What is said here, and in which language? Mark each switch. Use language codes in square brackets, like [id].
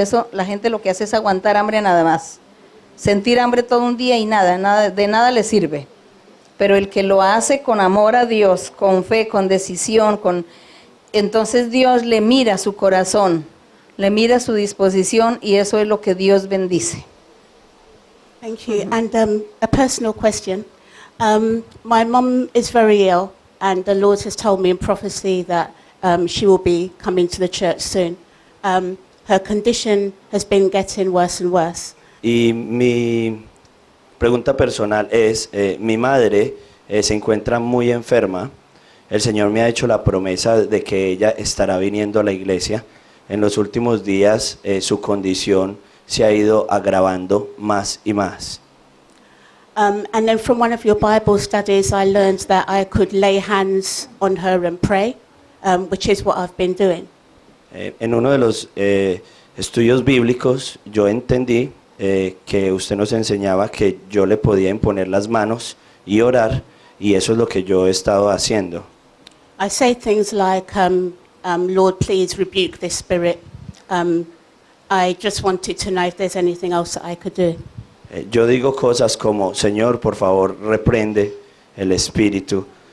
[es] Eso la gente lo que hace es aguantar hambre nada más. Sentir hambre todo un día y nada, de nada le sirve. Pero el que lo hace con amor a Dios, con fe, con decisión, entonces Dios le mira su corazón, le mira su disposición y eso es lo que Dios bendice. [en] Thank you. And a personal question. My mum is very ill, and the Lord has told me in prophecy that she will be coming to the church soon. Her condition has been getting worse and worse. [es] Y mi pregunta personal es, mi madre se encuentra muy enferma. El Señor me ha hecho la promesa de que ella estará viniendo a la iglesia. En los últimos días su condición se ha ido agravando más y más. [en] And then from one of your Bible studies, I learned that I could lay hands on her and pray, which is what I've been doing. [es] En uno de los estudios bíblicos yo entendí que usted nos enseñaba que yo le podía imponer las manos y orar, y eso es lo que yo he estado haciendo. [en] I say things like, Lord, please rebuke this spirit. I just wanted to know if there's anything else that I could do. [es] Yo digo cosas como, Señor, por favor, reprende el espíritu.